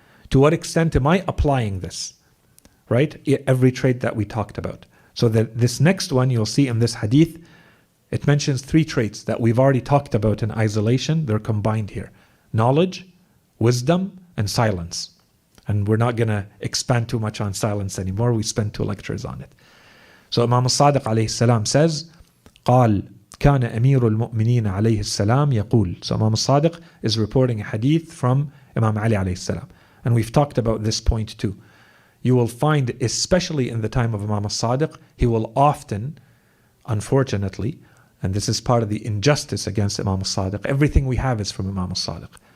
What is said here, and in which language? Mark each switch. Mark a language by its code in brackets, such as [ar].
[en] To what extent am I applying this? Right? Every trait that we talked about. So that this next one you'll see in this hadith, it mentions 3 traits that we've already talked about in isolation. They're combined here. Knowledge, wisdom, and silence. And we're not going to expand too much on silence anymore. We spent 2 lectures on it. So Imam al-Sadiq alayhi salam says, [ar] قال كان أمير المؤمنين عليه السلام يقول. [en] So Imam al-Sadiq is reporting a hadith from Imam Ali alayhi salam. And we've talked about this point too. You will find, especially in the time of Imam al-Sadiq, he will often, unfortunately, and this is part of the injustice against Imam al-Sadiq, everything we have is from Imam al-Sadiq.